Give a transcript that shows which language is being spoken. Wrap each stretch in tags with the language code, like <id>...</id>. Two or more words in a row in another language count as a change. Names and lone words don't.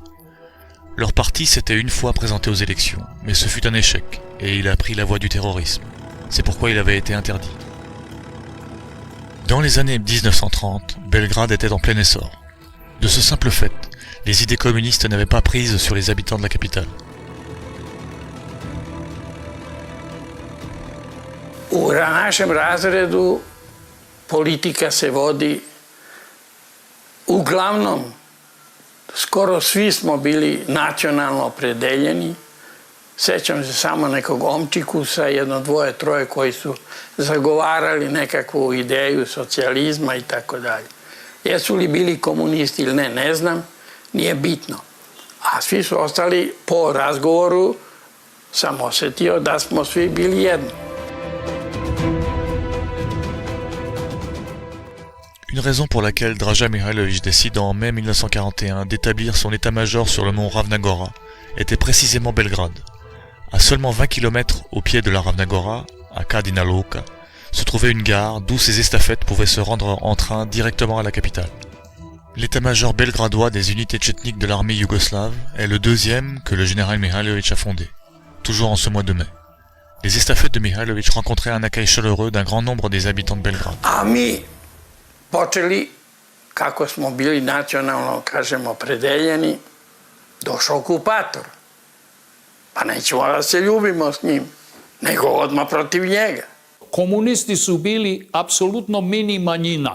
<fr>Leur parti s'était une fois présenté aux élections, mais ce fut un échec, et il a pris la voie du terrorisme. C'est pourquoi il avait été interdit. Dans les années 1930, Belgrade était en plein essor. De ce simple fait, les idées communistes n'avaient pas prise sur les habitants de la capitale.</fr> <sr>U našem razredu politika se vodi uglavnom, skoro svi smo bili nacionalno opredeljeni. Sećam se samo nekog omčikusa, jedno, dvoje, troje koji su zagovarali nekakvu ideju socijalizma i tako dalje. Jesu li bili komunisti ili ne, ne znam, nije bitno. A svi su ostali, po razgovoru sam osjetio da smo svi bili jedno.</sr> <fr>Une raison pour laquelle Draža Mihailović décide en mai 1941 d'établir son état-major sur le mont Ravna Gora était précisément Belgrade. À seulement 20 km au pied de la Ravna Gora, à Kadina Luka, se trouvait une gare d'où ces estafettes pouvaient se rendre en train directement à la capitale. L'état-major belgradois des unités tchétniques de l'armée yougoslave est le deuxième que le général Mihailović a fondé, toujours en ce mois de mai. Les estafettes de Mihailović rencontraient un accueil chaleureux d'un grand nombre des habitants de Belgrade.</fr> <sr>A mi počeli, kako smo bili nacionalno, kažemo, opredeljeni, došao okupator. Pa nećemo da se ljubimo s njim, nego odmah protiv njega. Komunisti su bili apsolutno mini manjina.</sr>